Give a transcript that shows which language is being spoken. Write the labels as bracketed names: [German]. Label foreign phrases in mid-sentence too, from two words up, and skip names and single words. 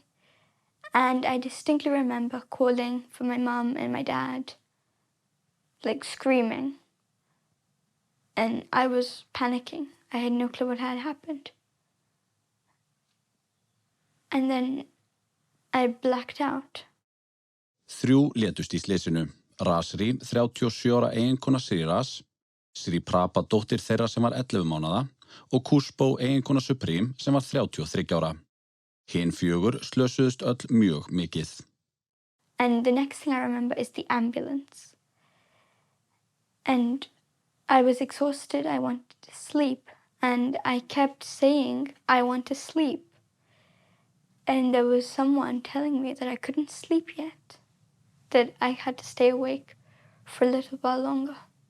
[English] And I distinctly remember calling for my mum and my dad, like screaming. And I was panicking. I had no clue what had happened. And then I blacked out. [Icelandic] 3 létust í slysinu. Rasri, 37 ára eiginkona Sriras, Shreerupa dóttir þeirra sem var 11 mánaða og Kuspo eiginkona Supreme sem var 33 ára. Hin 4 slösuðust öll mjög mikið. [English] And the next thing I remember is the ambulance. And I was exhausted, I wanted to sleep. And I kept saying, I want to sleep. And there was someone telling me that I couldn't sleep yet, that I had to stay awake for a little while longer.